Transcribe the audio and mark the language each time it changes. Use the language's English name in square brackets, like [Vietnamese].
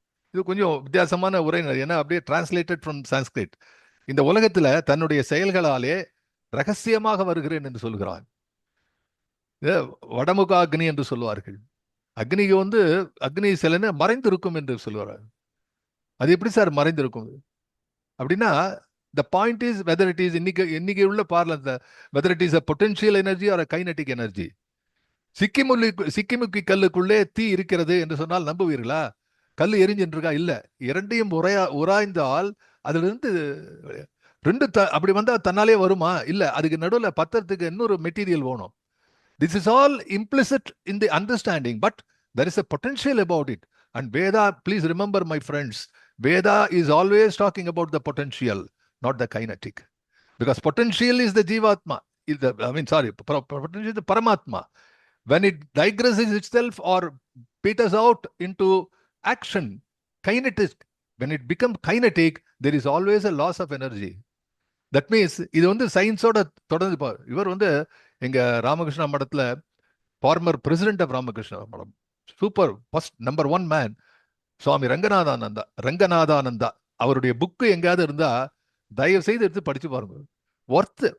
[Tamil] இது கொஞ்சம் வித்தியாசமான உரைநடை. ஏன்னா அப்படியே [English] Translated from Sanskrit. [Tamil] இந்த உலகத்துல தன்னுடைய செயல்களாலே ரகசியமாக வருகிறேன் என்று சொல்கிறான். வடமுக அக்னி என்று சொல்லுவார்கள். அக்னிக்கு வந்து அக்னி சிலன்னு மறைந்திருக்கும் என்று சொல்லுவார்கள். அது எப்படி சார் மறைந்திருக்கும் அப்படின்னா, [English] the point is whether it is [Tamil] இன்னைக்கு உள்ள பார்ல [English] whether it is a potential energy or a kinetic energy. [Tamil] சிக்கிமுக்கி கல்லுக்குள்ளே தீ இருக்கிறது என்று சொன்னால் நம்புவீர்களா? கல் எரிஞ்சுட்டு இருக்கா? இல்ல. இரண்டையும் உராய்ந்தால் அதுல இருந்து ரெண்டு அப்படி வந்தா தன்னாலே வருமா? இல்ல. அதுக்கு நடுவில் பத்திரத்துக்கு இன்னொரு மெட்டீரியல் வேணும். [English] This is all implicit in the understanding, but there is a potential about it. And Veda, please remember, my friends, Veda is always talking about the potential, not the kinetic. Because potential is the Jivatma. Potential is the Paramatma. When it digresses itself or peters out into action, kinetic, when it becomes kinetic, there is always a loss of energy. That means [Tamil] இது வந்து சயின்ஸோட தொடர்ந்து. இவர் வந்து எங்க ராமகிருஷ்ணா மடத்துல [English] former president of Ramakrishna மடம், super first number 1 man, [Tamil] சுவாமி ரங்கநாதானந்தா. அவருடைய book எங்கேயாவது இருந்தா தயவு செய்து எடுத்து படிச்சு பாருங்க. ஒர்த்து.